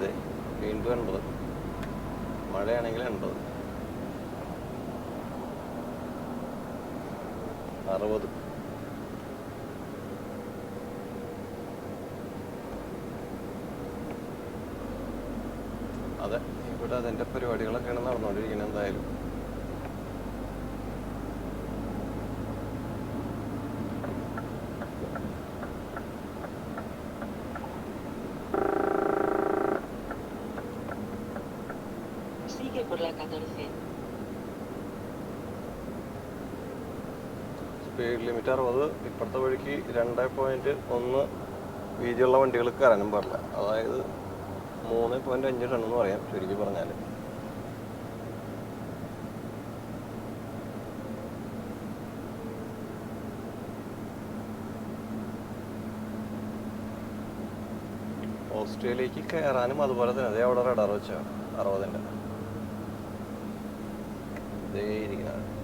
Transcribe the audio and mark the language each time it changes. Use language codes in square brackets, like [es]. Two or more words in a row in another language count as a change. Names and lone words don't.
[ml] അതെ, വീണ്ടും 80, മഴയാണെങ്കിൽ 80, 60. അതെ, ഇവിടെ അതിൻ്റെ പരിപാടികളൊക്കെയാണ് നടന്നുകൊണ്ടിരിക്കുന്നത്. എന്തായാലും [es] Sigue por la 14. [en] speed limit 60. [ml] ഇപ്പോഴത്തെ വഴിക്ക് 2.1 വീതിയുള്ള വണ്ടികൾ കയറാനും പാടില്ല. അതായത് 3.5 ടൺ എന്ന് പറയാം ചുരുക്കി പറഞ്ഞാൽ. ഓസ്ട്രേലിയക്ക് കയറാനും അതുപോലെ തന്നെ അതേ അവിടെ റഡാർ വെച്ചാൽ 60-ൻ്റെ ഇതേ ഇരിക്കുന്നത്.